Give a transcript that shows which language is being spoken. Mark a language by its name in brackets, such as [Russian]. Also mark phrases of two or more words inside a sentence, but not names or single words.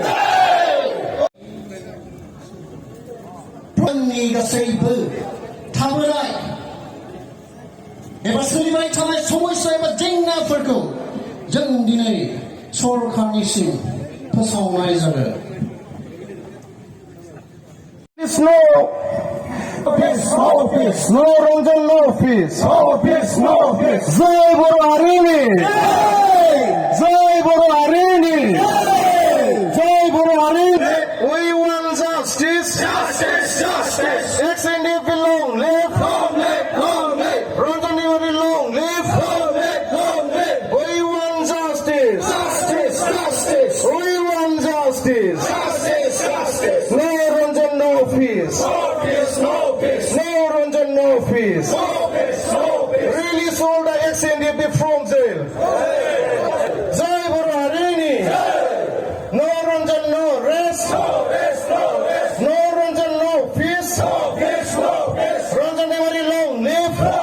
[Bodo] जोंनि गासैबो थाबोनाय एबा सोलिबाय थानाय समस्या एबा जेंनाफोरखौ जों दिनै सरखारनिसिम फोसावनाय जादों। [English] No peace, no peace. No Ranjan, no peace. No peace. [Hindi] जय गुरु हरिनी। जय गुरु हरिनी. जय गुरु हरिनी. [English] We want justice. SNDF long live. Ranjan Demare long live. We want justice. We want justice. No Ranjan, no peace. No Ranjan, no peace. Release all the SNDF from jail. [Hindi] जय गुरु हरिनी. [English] No Ranjan, no rest. No Ranjan, no peace. Ranjan Demare long live.